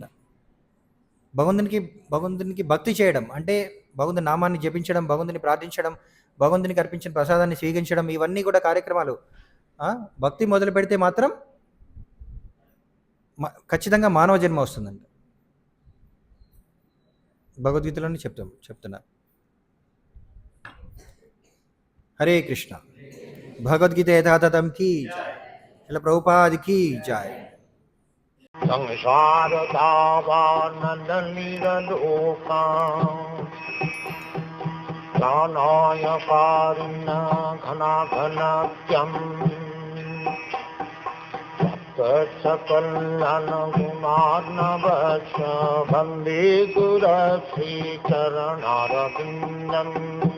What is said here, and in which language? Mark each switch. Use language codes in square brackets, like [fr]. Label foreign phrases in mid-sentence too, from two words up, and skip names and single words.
[te] భగవంతునికి భక్తి చేయడం అంటే భగవంతుని నామాన్ని జపించడం, భగవంతుని ప్రార్థించడం, భగవంతునికి అర్పించిన ప్రసాదాన్ని స్వీకరించడం, ఇవన్నీ కూడా కార్యక్రమాలు భక్తి మొదలు పెడితే మాత్రం ఖచ్చితంగా మానవ జన్మ వస్తుందంట. భగవద్గీతలోనే చెప్తున్నా. హరే కృష్ణ. భగవద్గీత యథాతథం [hi] की जय. [te] ఇలా ప్రభుపాది [hi] की जय. [sa] संसार दावानलिलोका ज्ञानाय कारुण्य घनाघनत्यं सकलकल्याण गुणार्णवस्य वन्दे गुरुश्रीचरणारविन्दम्.